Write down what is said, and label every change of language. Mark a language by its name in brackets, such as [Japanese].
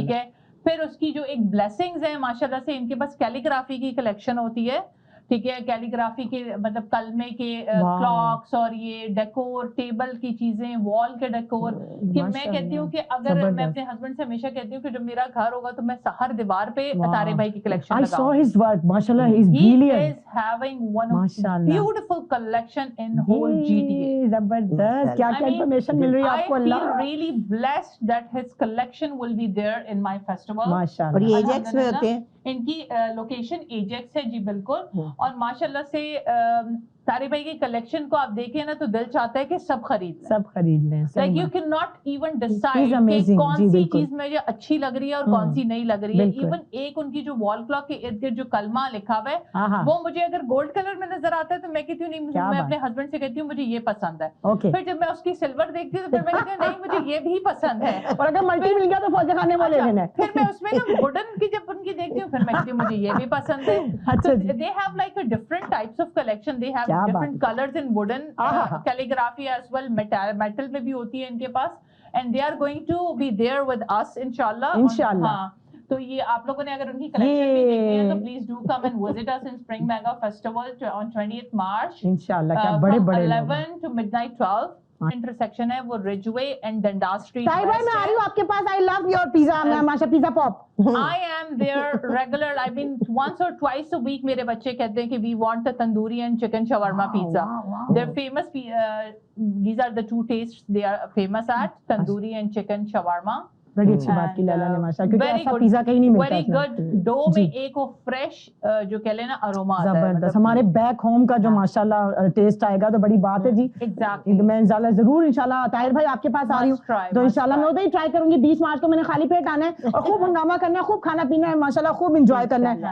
[Urdu] ٹھیک ہے, پھر اس کی جو ایک بلیسنگز ہیں ماشاءاللہ سے. ان کے پاس کیلیگرافی کی کلیکشن ہوتی ہے, ٹھیک ہے, کیلیگرافی کے مطلب کلمے کے کلاکس اور یہ ڈیکور, ٹیبل کی چیزیں, وال کے ڈیکور. کہ میں کہتی ہوں کہ اگر میں اپنے ہسبینڈ سے ہمیشہ کہتی ہوں کہ جب میرا گھر ہوگا تو میں ہر دیوار پہ طارق بھائی کی کلیکشن لگاؤں. [English] I saw his work, mashallah, he is brilliant. He is having one of beautiful collection in whole GTA. [Urdu] زبردست, کیا کیا انفارمیشن مل رہی ہے آپ کو. [English] I feel really blessed that his collection will be there in my festival. [Urdu] ماشاءاللہ. اور یہ ایجیکس میں ہوتے ہیں, ان کی لوکیشن ایجیکس ہے جی بالکل. اور ماشاءاللہ سے طارق بھائی کی کلیکشن کو آپ دیکھیں نا تو دل چاہتا ہے کہ سب خرید لیں. [English] like you can not even decide [Urdu] کہ کون سی چیز مجھے اچھی لگ رہی ہے اور کون سی نہیں لگ رہی ہے. ایون ایک ان کی جو وال کلاک کے ارد گرد جو کلمہ لکھا ہوا ہے وہ مجھے اگر گولڈ کلر میں نظر آتا ہے تو میں کہتی ہوں نہیں, میں اپنے ہسبینڈ سے کہتی ہوں مجھے یہ پسند ہے. پھر جب میں اس کی سلور دیکھتی ہوں تو پھر میں کہتی ہوں نہیں مجھے یہ بھی پسند ہے. اور اگر ملٹی مل گیا تو فوزیہ خان نے وہ لے لینا ہے. پھر میں اس میں نا ووڈن کی جب ان کی دیکھتی ہوں پھر میں کہتی ہوں مجھے یہ بھی پسند ہے. [English] They have like a different types of collection. They have different colors in wooden, calligraphy as well, metal [Urdu] میں بھی ہوتی ہے ان کے پاس, [English] and they are going to be there with us inshallah. [Urdu] ہاں, تو یہ آپ لوگوں نے اگر ان کی کلیکشن بھی دیکھنی ہے تو [English] Please do come and visit us in Spring Mango Festival on 20th March. [Urdu] انشاءاللہ, کیا بڑے بڑے [English] 11 to midnight 12. [Urdu] انٹرسیکشن ہے وہ رجوے اینڈ ڈنڈا اسٹریٹ. طارق بھائی میں آ رہی ہوں آپ کے پاس. [English] I love your pizza, ماشا pizza پاپ. I am there regular. I mean once or twice a week [Urdu] میرے بچے کہتے ہیں کہ [English] we want the tandoori and chicken shawarma pizza. They're famous. These are the two tastes they are famous at, tandoori and chicken shawarma. [Urdu] بڑی اچھی بات کی لیلا نے ماشاء, کیونکہ ایسا پیزا کہیں نہیں ملتا. [English] Very good. [Urdu] ڈو میں ایک وہ فریش جو کہہ لینا اروما آتا ہے. زبردست. ہمارے بیک ہوم کا جو ماشاءاللہ ٹیسٹ آئے گا تو بڑی بات ہے جی. میں انشاءاللہ ضرور انشاءاللہ طاہر بھائی آپ کے پاس آ رہی ہوں تو انشاءاللہ میں ادھر ہی ٹرائی کروں گی. 20 مارچ کو میں نے خالی پیٹ آنا ہے اور خوب ہنگامہ کرنا ہے, خوب کھانا پینا ہے ماشاءاللہ, خوب انجوائے کرنا ہے.